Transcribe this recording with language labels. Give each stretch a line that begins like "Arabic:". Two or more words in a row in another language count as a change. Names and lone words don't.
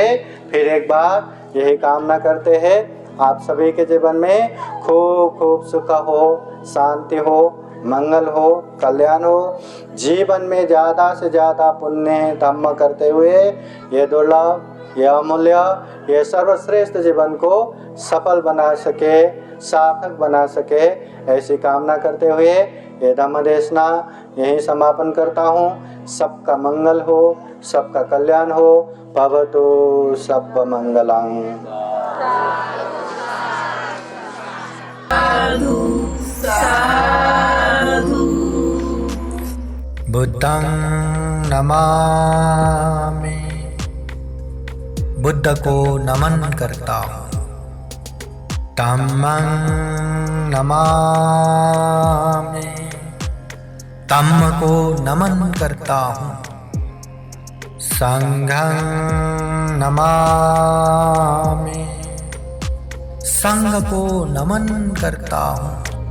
Hindi: फिर एक बार यही कामना करते हैं आप सभी के जीवन में खूब खूब सुख हो, शांति हो, मंगल हो, कल्याण हो, जीवन में ज़्यादा से ज़्यादा पुण्य धम्म करते हुए ये दुर्लभ, ये अमूल्य, ये सर्वश्रेष्ठ जीवन को सफल बना सके, सार्थक बना सके, ऐसी कामना करते हुए ये धम्म देशना यहीं समापन करता हूँ। सबका मंगल हो, सबका कल्याण हो।
Pali: भवतु सब मंगलम्। बुद्धं नमामि,
Hindi: बुद्ध को नमन करता हूँ।
Pali: धम्मं नमामि,
Hindi: धम्म को नमन करता हूँ।
Pali: संघं नमामि,
Hindi: संघ को नमन करता हूँ।